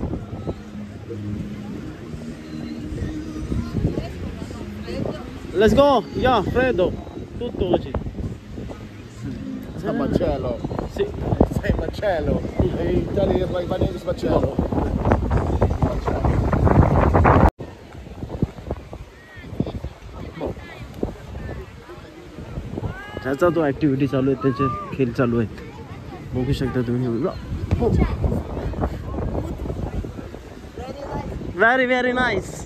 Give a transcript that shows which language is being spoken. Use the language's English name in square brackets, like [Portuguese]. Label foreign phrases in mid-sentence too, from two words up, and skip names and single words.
[English] Let's go. [Italian] या Fredo, tutto così. Sbaccello. Sì. Sei Marcello. E in Italia vai Sbaccello. [Marathi] त्याचा तो ॲक्टिव्हिटी चालू आहे, त्याचे खेळ चालू आहेत, बघू शकता तुम्ही. [English] very very nice.